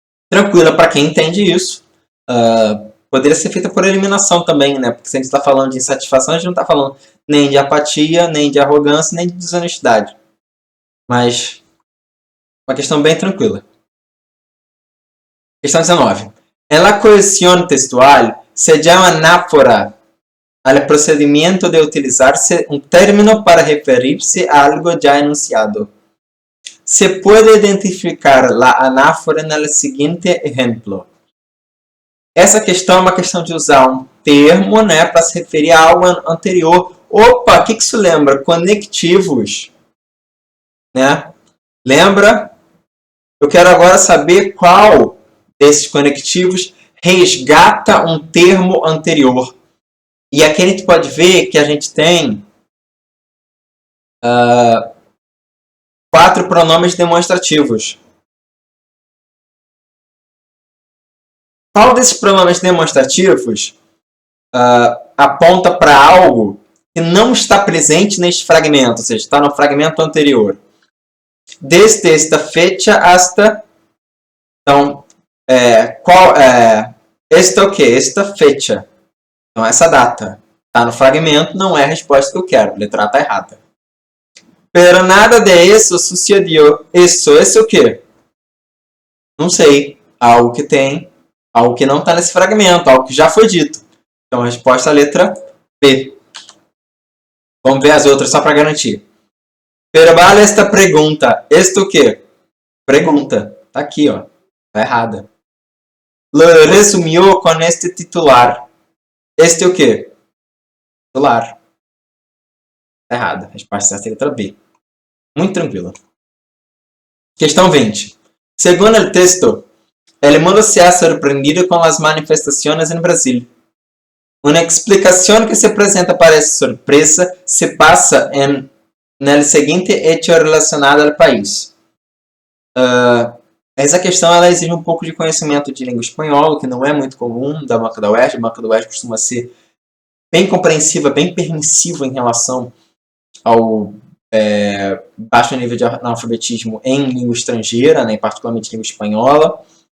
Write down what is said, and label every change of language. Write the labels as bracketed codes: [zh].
[pt] Tranquila para quem entende isso. Poderia ser feita por eliminação também, né? Porque se a gente está falando de insatisfação, a gente não está falando nem de apatia, nem de arrogância, nem de desonestidade. Mas uma questão bem tranquila. Questão 19. [es] En la cohesión textual se llama anáfora al procedimiento de utilizarse un término para referirse a algo ya enunciado. Se puede identificar la anáfora en el siguiente ejemplo. [pt] Essa questão é uma questão de usar um termo, né, para se referir a algo anterior. Opa, o que isso lembra? Conectivos. Né? Lembra? Eu quero agora saber qual desses conectivos resgata um termo anterior. E aqui a gente pode ver que a gente tem 4 pronomes demonstrativos. Qual desses pronomes demonstrativos aponta para algo que não está presente neste fragmento, ou seja, está no fragmento anterior? [es] Desde esta fecha hasta... [pt] Então, esta o quê? [es] Esta fecha. [pt] Então, essa data está no fragmento, não é a resposta que eu quero. A letra A está errada. [es] Pero nada de eso sucedió. [pt] Isso, esse é o quê? Não sei. Algo que tem, algo que não está nesse fragmento, algo que já foi dito. Então, a resposta é a letra B. Vamos ver as outras só para garantir. [es] Pero vale [pt] esta pergunta. Este o quê? Pergunta. Tá aqui, ó. Tá errada. Lo resumiu com este titular. Este o quê? Titular. Tá errada. A resposta certa é a letra B. Muito tranquila. Questão 20. Segundo o texto, [es] el mundo se ha sorprendido con las manifestaciones en Brasil. Una explicación que se presenta para esa sorpresa se pasa en el siguiente hecho relacionado al país. [pt] Essa questão ela exige um pouco de conhecimento de língua espanhola, que não é muito comum da Banca da UERJ. A Banca da UERJ costuma ser bem compreensiva, bem permissiva em relação ao baixo nível de analfabetismo em língua estrangeira, né, particularmente língua espanhola.